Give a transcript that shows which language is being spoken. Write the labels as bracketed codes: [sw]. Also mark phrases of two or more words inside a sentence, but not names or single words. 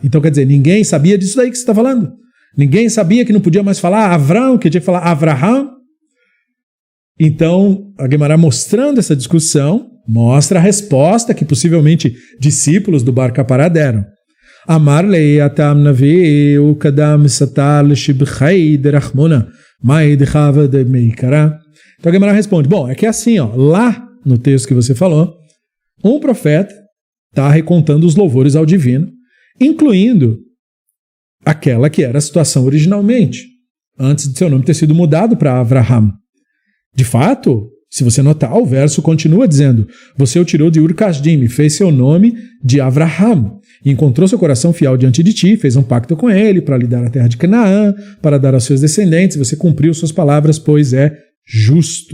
[pt] Então quer dizer, ninguém sabia disso daí que você está falando. Ninguém sabia que não podia mais falar Avram, que tinha que falar Avraham. Então a Guemará, mostrando essa discussão, mostra a resposta que possivelmente discípulos do Bar Kapará deram. [arc] אמר ליה התם נביא הוא דקא מסדר לשבחיה דרחמנא מאי דהוה מעיקרא. [pt] Então a Guemará responde, bom, é que é assim, ó, lá no texto que você falou, um profeta está recontando os louvores ao divino, incluindo aquela que era a situação originalmente, antes de seu nome ter sido mudado para Avraham. De fato, se você notar, o verso continua dizendo, você o tirou de Ur Kasdim e fez seu nome de Avraham, e encontrou seu coração fiel diante de ti, fez um pacto com ele para lhe dar a terra de Canaã, para dar aos seus descendentes, você cumpriu suas palavras, pois é justo.